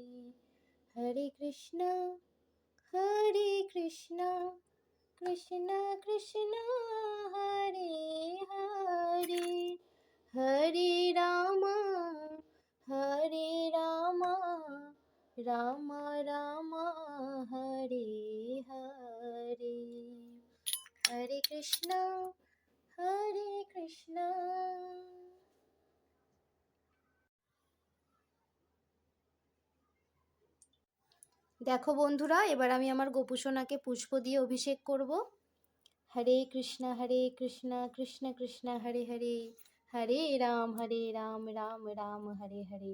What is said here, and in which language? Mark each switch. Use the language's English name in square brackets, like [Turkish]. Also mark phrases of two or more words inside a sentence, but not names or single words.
[Sanskrit] হরে কৃষ্ণ কৃষ্ণ কৃষ্ণ হরে হরে, হরে রাম রাম রাম রাম হরে হরে। হরে কৃষ্ণ কৃষ্ণ। [Bangla] দেখো বন্ধুরা, এবার আমি আমার গোপুসোনাকে পুষ্প দিয়ে অভিষেক করব। [Sanskrit] হরে কৃষ্ণ কৃষ্ণ কৃষ্ণ হরে হরে, হরে রাম রাম রাম হরে হরে।